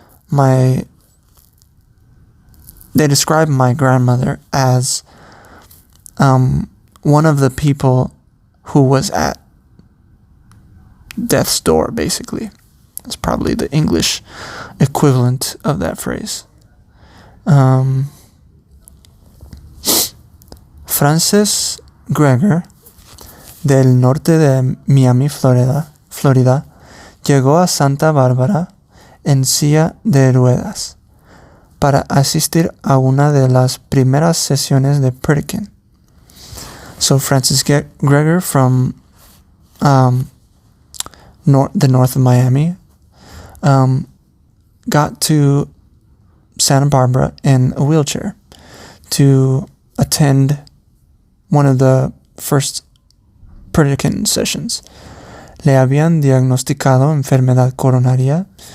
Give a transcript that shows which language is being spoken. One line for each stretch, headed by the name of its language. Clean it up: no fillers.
English: they describe my grandmother as one of the people who was at death's door, basically. That's probably the English equivalent of that phrase.
Spanish: Francis Gregor, del norte de Miami, Florida, llegó a Santa Bárbara en silla de ruedas para asistir a una de las primeras sesiones de Predican.
English: So Francis Gregor from the north of Miami got to Santa Barbara in a wheelchair to attend one of the first Predican sessions.
Spanish: Le habían diagnosticado enfermedad coronaria.